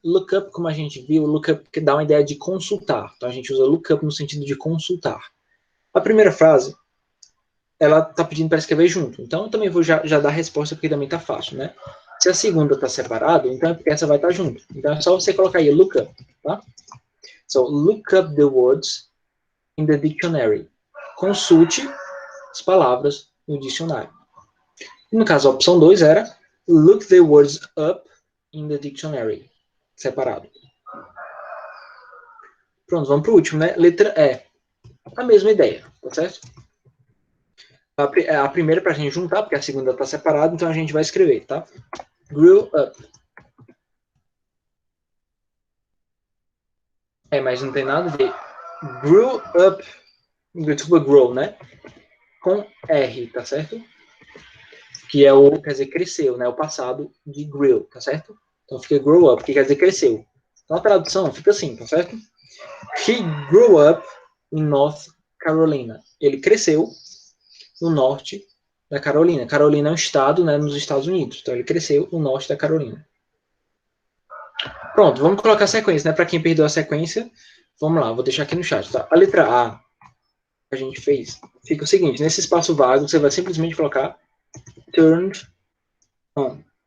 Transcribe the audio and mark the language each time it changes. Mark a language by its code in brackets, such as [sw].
[pt] Look up, como a gente viu, look up que dá uma ideia de consultar. Então a gente usa look up no sentido de consultar. A primeira frase, ela tá pedindo para escrever junto. Então eu também vou já dar a resposta porque também tá fácil, né? Se a segunda tá separada, então é porque essa vai estar junto. Então é só você colocar aí look up, tá? [en] So, look up the words in the dictionary. [pt] Consulte as palavras no dicionário. No caso, a opção 2 era [en] look the words up in the dictionary. [pt] Separado. Pronto, vamos para o último, né? Letra E. A mesma ideia, tá certo? A primeira para a gente juntar, porque a segunda está separada, então a gente vai escrever, tá? [en] Grew up. [pt] Mas não tem nada a ver. Grew up. Desculpa, grow, né? Com R, tá certo? Que é o, quer dizer, cresceu, né? O passado de grew, tá certo? Então fica grow up, que quer dizer cresceu. Então a tradução fica assim, tá certo? [en] He grew up in North Carolina. [pt] Ele cresceu no norte da Carolina. Carolina é um estado, né, nos Estados Unidos. Então ele cresceu no norte da Carolina. Pronto, vamos colocar a sequência, né? Para quem perdeu a sequência, vamos lá, vou deixar aqui no chat, tá? A letra A que a gente fez fica o seguinte: nesse espaço vago, você vai simplesmente colocar turned on.